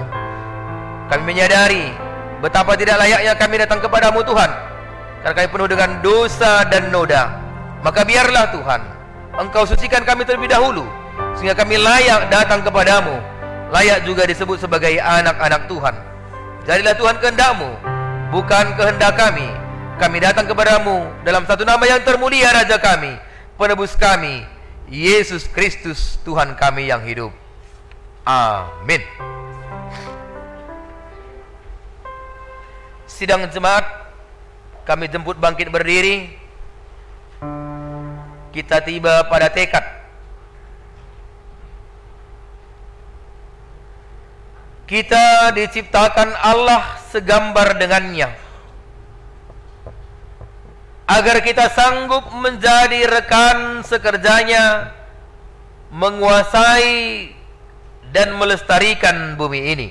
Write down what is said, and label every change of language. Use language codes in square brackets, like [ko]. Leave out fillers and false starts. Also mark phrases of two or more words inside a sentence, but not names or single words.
[id] Kami menyadari betapa tidak layaknya kami datang kepadamu Tuhan, karena kami penuh dengan dosa dan noda. Maka biarlah Tuhan Engkau sucikan kami terlebih dahulu, sehingga kami layak datang kepadamu, layak juga disebut sebagai anak-anak Tuhan. Jadilah Tuhan kehendak-Mu, bukan kehendak kami. Kami datang kepadamu dalam satu nama yang termulia, Raja kami, penebus kami, Yesus Kristus, Tuhan kami yang hidup. Amin. Sidang jemaat, kami jemput bangkit berdiri. Kita tiba pada tekad. Kita diciptakan Allah segambar dengannya, agar kita sanggup menjadi rekan sekerjanya, menguasai dan melestarikan bumi ini.